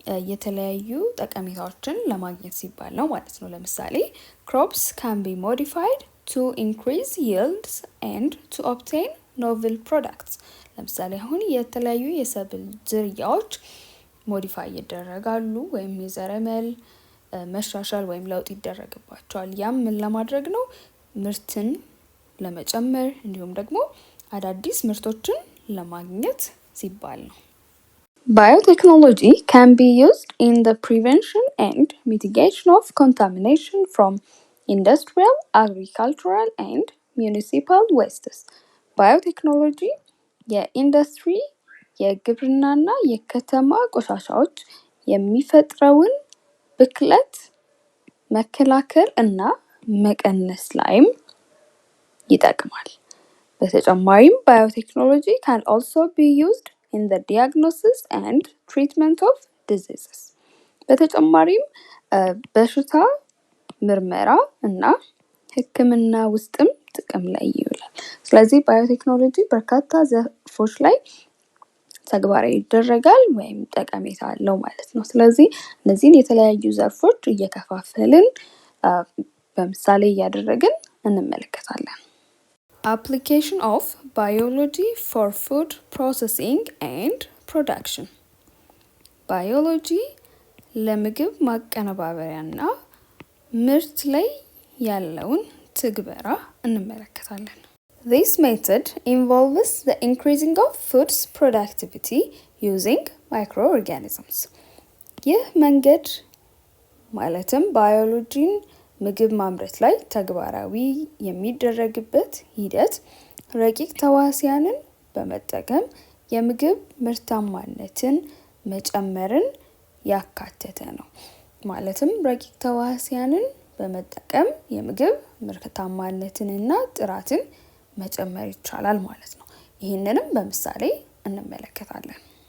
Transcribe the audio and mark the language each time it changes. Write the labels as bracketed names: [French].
[Amharic] የተለያዩ ጠቀሜታዎችን ለማግኘት ሲባል ነው ማለት ነው። ለምሳሌ [English] crops can be modified to increase yields and to obtain novel products. [Amharic] ለምሳሌ አሁን የተለያዩ የሰብል ዝርያዎች ሞዲፋይ ይደረጋሉ ወይም የዘረመል መሻሻል ወይም ለውጥ ይደረግባቸዋል። ያም ምን ለማድረግ ነው? ምርትን ለመጨመር እንዲሁም ደግሞ አዳዲስ ምርቶችን ለማግኘት ሲባል ነው። [English] Biotechnology can be used in the prevention and mitigation of contamination from industrial, agricultural and municipal wastes. [Amharic] ባዮቴክኖሎጂ የኢንዱስትሪ የግብርናና የከተማ ቆሻሻዎች የሚፈጥረውን ብክለት መከላከል እና መቀነስ ላይም ይጠቅማል። በተጨማሪም ባዮቴክኖሎጂ [English] can also be used in the diagnosis and treatment of diseases. [Amharic] በተጨማሪም በሽታ ምርመራ እና ሕክምና ውስጥም ጥቅም ላይ ይውላል። ስለዚህ ባዮቴክኖሎጂ በርካታ ዘርፎች ላይ ተግባራዊ ይደረጋል ወይም ጠቀሜታ አለው ማለት ነው። ስለዚህ እነዚህን የተለያዩ ዘርፎች እየከፋፈልን በምሳሌ እያደረግን እንመለከታለን። [English] Application of biology for food processing and production. [Amharic] ባዮሎጂ ለምግብ ማቀነባበሪያና ምርት ላይ ያለውን ትግበራ እንመለከታለን። [English] This method involves the increasing of food's productivity using microorganisms. [Amharic] ይህ መንገድ ማለትም ባዮሎጂን ምግብ ማምረት ላይ ተግባራዊ የሚደረግበት ሂደት ረቂቅ ተዋሲያንን በመጠቀም የምግብ ምርታማነትን መጨመርን ያካተተ ነው። ማለትም ረቂቅ ተዋሲያንን በመጠቀም የምግብ ምርታማነትንና ጥራትን መጨመር ይቻላል ማለት ነው። ይህንንም በምሳሌ እንመለከታለን።